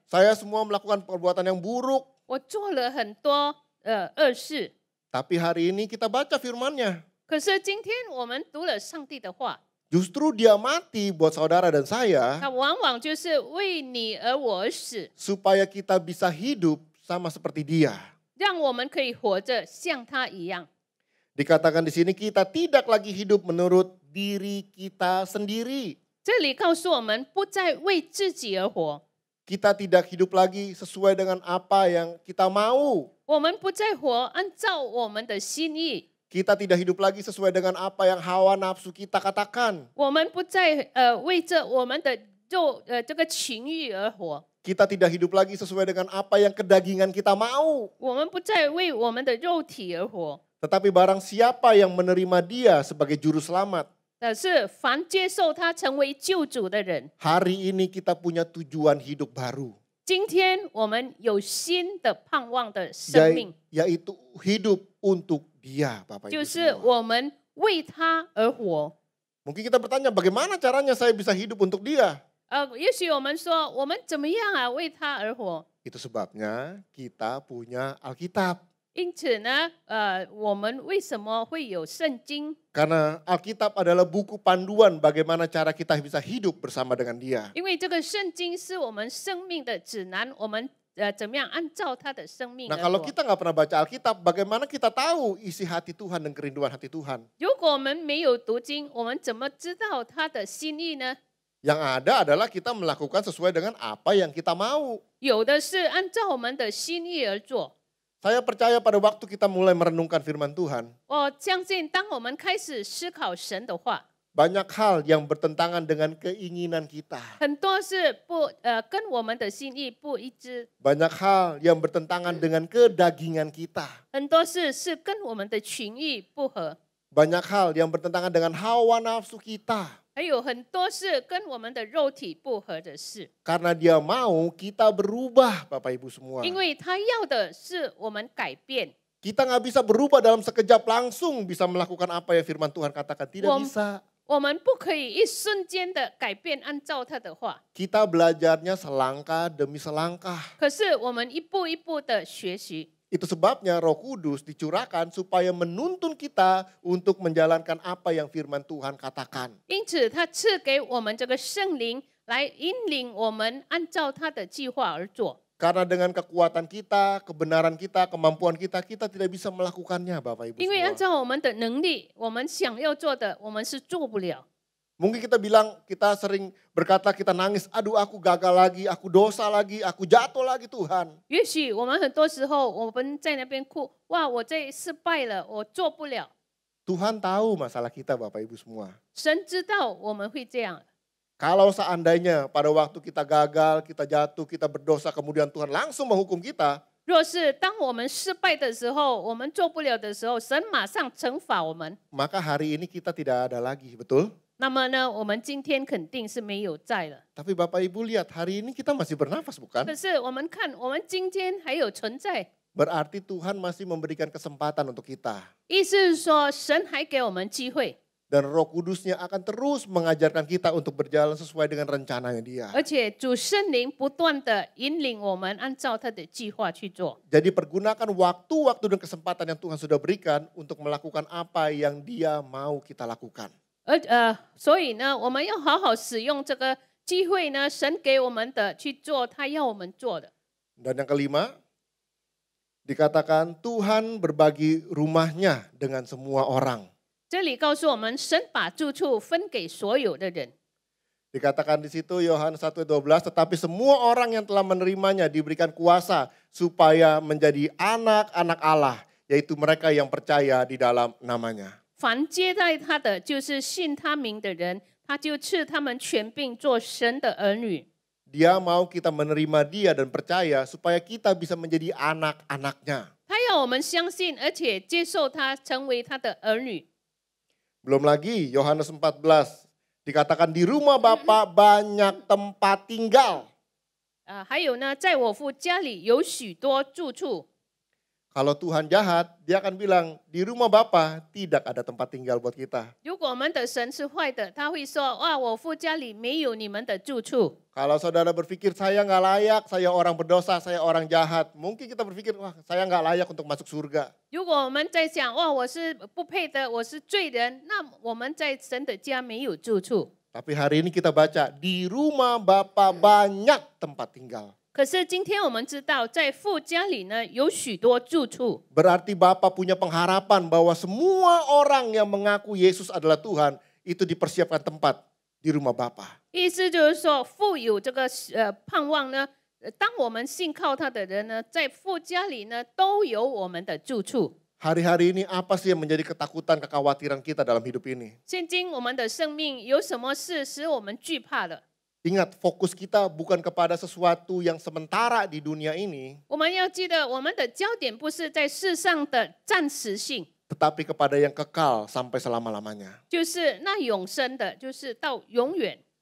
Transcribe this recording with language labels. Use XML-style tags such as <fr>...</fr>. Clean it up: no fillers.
<id>saya semua melakukan perbuatan yang buruk.</id> <zh>我做了很多恶事。</zh> <id>Tapi hari ini kita baca firman-Nya.</id> <zh>可是今天我们读了上帝的话，</zh> <id>Justru Dia mati buat saudara dan saya</id> <zh>他往往就是为你而我而死，</zh> <id>supaya kita bisa hidup sama seperti Dia.</id> <zh>让我们可以活着像他一样。</zh> <id>Dikatakan di sini kita tidak lagi hidup menurut diri kita sendiri.</id> <zh>这里告诉我们，不再为自己而活，</zh> <id>Kita tidak hidup lagi sesuai dengan apa yang kita mau.</id> <zh>我们不再活按照我们的心意，</zh> <id>Kita tidak hidup lagi sesuai dengan apa yang hawa nafsu kita katakan.</id> <zh>我们不再为着我们的这个情欲而活。</zh> <id>Kita tidak hidup lagi sesuai dengan apa yang kedagingan kita mau.</id> <zh>我们不再为我们的肉体而活，</zh> <id>Tetapi barang siapa yang menerima dia sebagai juru selamat.</id> <zh>但是凡接受他成为救主的人，</zh> <id>Hari ini kita punya tujuan hidup baru.</id> <zh>今天我们有新的盼望的生命，</zh> <id>Yaitu hidup untuk dia, Bapak Ibu</id> <zh>就是</zh> <id>semua.</id> <zh>我们为他而活。</zh> <id>Mungkin kita bertanya, bagaimana caranya saya bisa hidup untuk dia?</id> <zh>也许我们说，我们怎么样啊，为他而活？</zh> <id>Itu sebabnya kita punya Alkitab.</id> <zh>因此呢，我们为什么会有圣经？</zh> <id>Karena Alkitab adalah buku panduan bagaimana cara kita bisa hidup bersama dengan dia.</id> <zh>因为这个圣经是我们生命的指南，我们怎么样按照他的生命</zh> <id>Nah</id> <zh>而</zh> <id>kalau</id> <zh>活。</zh> <id>kita nggak pernah baca Alkitab, bagaimana kita tahu isi hati Tuhan dan kerinduan hati Tuhan?</id> <zh>如果我们没有读经，我们怎么知道他的心意呢？</zh> <id>Yang ada adalah kita melakukan sesuai dengan apa yang kita mau.</id> <zh>有的是按照我们的心意而做。</zh> <id>Saya percaya pada waktu kita mulai merenungkan firman Tuhan,</id> <zh>我相信，当我们开始思考神的话，</zh> <id>banyak hal yang bertentangan dengan keinginan kita.</id> <zh>很多是跟我们的心意不一致，</zh> <id>Banyak hal yang bertentangan dengan kedagingan kita.</id> <zh>很多事是跟我们的情意不合，</zh> <id>Banyak hal yang bertentangan dengan hawa nafsu kita.</id> <zh>还有很多是跟我们的肉体不合的事。</zh> <id>Karena dia mau kita berubah, Bapak Ibu semua.</id> <zh>因为他要的是我们改变，</zh> <id>Kita nggak bisa berubah dalam sekejap langsung bisa melakukan apa yang firman Tuhan katakan. Tidak bisa.</id> <zh>我们不可以一瞬间的改变，按照他的话。</zh> <id>Kita belajarnya selangkah demi selangkah.</id> <zh>可是我们一步一步的学习，</zh> <id>Itu sebabnya Roh Kudus dicurahkan supaya menuntun kita untuk menjalankan apa yang firman Tuhan katakan.</id> <zh>因此他赐给我们这个圣灵来引领我们按照他的计划而做。</zh> <id>Karena dengan kekuatan kita, kebenaran kita, kemampuan kita, kita tidak bisa melakukannya, Bapak Ibu</id> <zh>因为按照我们的能力，我们想要做的，我们是做不了。</zh> <id>Mungkin kita bilang, kita sering berkata, kita nangis, aduh aku gagal lagi, aku dosa lagi, aku jatuh lagi Tuhan.</id> <zh>也许我们很多时候我们在那边哭，哇，我这失败了，我做不了。</zh> <id>Tuhan tahu masalah kita, Bapak Ibu semua.</id> <zh>神知道我们会这样，</zh> <id>Kalau seandainya pada waktu kita gagal, kita jatuh, kita berdosa, kemudian Tuhan langsung menghukum kita,</id> <zh>若是当我们失败的时候，我们做不了的时候，神马上惩罚我们，</zh> <id>maka hari ini kita tidak ada lagi, betul?</id> <zh>那么呢，我们今天肯定是没有在了。</zh> <id>Tapi Bapak Ibu lihat, hari ini kita masih bernafas, bukan?</id> <zh>可是我们看，我们今天还有存在，</zh> <id>Berarti Tuhan masih memberikan kesempatan untuk kita.</id> <zh>意思是说，神还给我们机会，</zh> <id>Dan Roh Kudusnya akan terus mengajarkan kita untuk berjalan sesuai dengan rencananya Dia.</id> <zh>而且主圣灵不断的引领我们，按照他的计划去做。</zh> <id>Jadi pergunakan waktu-waktu dan kesempatan yang Tuhan sudah berikan untuk melakukan apa yang Dia mau kita lakukan.</id> <zh>所以呢，我们要好好使用这个机会呢，神给我们的去做他要我们做的。</zh> <id>Dan yang kelima, dikatakan Tuhan berbagi rumahnya dengan semua orang.</id> <zh>这里告诉我们，神把住处分给所有的人。</zh> <id>Dikatakan di situ Yohanes 1:12, tetapi semua orang yang telah menerimanya diberikan kuasa supaya menjadi anak-anak Allah, yaitu mereka yang percaya di dalam namanya.</id> <zh>凡接待他的，就是信他名的人，他就赐他们权柄做神的儿女。</zh> <id>Dia mau kita menerima dia dan percaya supaya kita bisa menjadi anak-anaknya.</id> <zh>他要我们相信，而且接受他，成为他的儿女。</zh> <id>Belum lagi Yohanes 14 dikatakan di rumah Bapa banyak tempat tinggal.</id> <zh>还有呢，在我父家里有许多住处。</zh> <id>Kalau Tuhan jahat, dia akan bilang di rumah Bapa tidak ada tempat tinggal buat kita.</id> <zh>如果我们的神是坏的，他会说：哇，我父家里没有你们的住处。</zh> <id>Kalau saudara berpikir saya nggak layak, saya orang berdosa, saya orang jahat. Mungkin kita berpikir, wah saya nggak layak untuk masuk surga.</id> <zh>如果我们在想，哇，我是不配的，我是罪人，那我们在神的家没有住处。</zh> <id>Tapi hari ini kita baca, di rumah Bapa banyak tempat tinggal.</id> <zh>可是今天我们知道，在父家里呢有许多住处，</zh> <id>Berarti Bapa punya pengharapan bahwa semua orang yang mengaku Yesus adalah Tuhan, itu dipersiapkan tempat di rumah Bapa.</id> <zh>意思就是说，父有这个盼望呢。当我们信靠他的人呢，在父家里呢都有我们的住处。</zh> <id>Hari-hari ini apa sih yang menjadi ketakutan, kekhawatiran kita dalam hidup ini?</id> <zh>现今我们的生命有什么事使我们惧怕的？</zh> <id>Ingat, fokus kita bukan kepada sesuatu yang sementara di dunia ini,</id> <zh>我们要记得，我们的焦点不是在世上的暂时性，</zh> <id>tetapi kepada yang kekal sampai selama-lamanya.</id> <zh>就是那永生的，就是到永远。</zh>